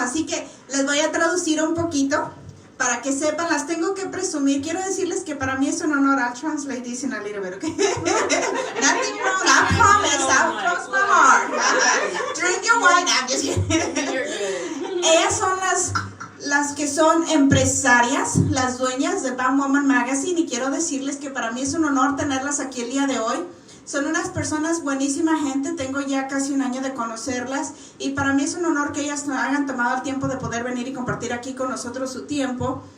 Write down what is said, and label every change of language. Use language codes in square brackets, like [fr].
[es] Así que les voy a traducir un poquito para que sepan, las tengo que presumir. Quiero decirles que para mí es un honor. [en] I'll translate this in a little bit, okay? Nothing wrong, I promise. I'll cross my heart. Drink your wine. I'm just kidding. [es] Ellas son las que son empresarias, las dueñas de BAMWoman Magazine, y quiero decirles que para mí es un honor tenerlas aquí el día de hoy. Son unas personas buenísima gente, tengo ya casi un año de conocerlas y para mí es un honor que ellas hayan tomado el tiempo de poder venir y compartir aquí con nosotros su tiempo.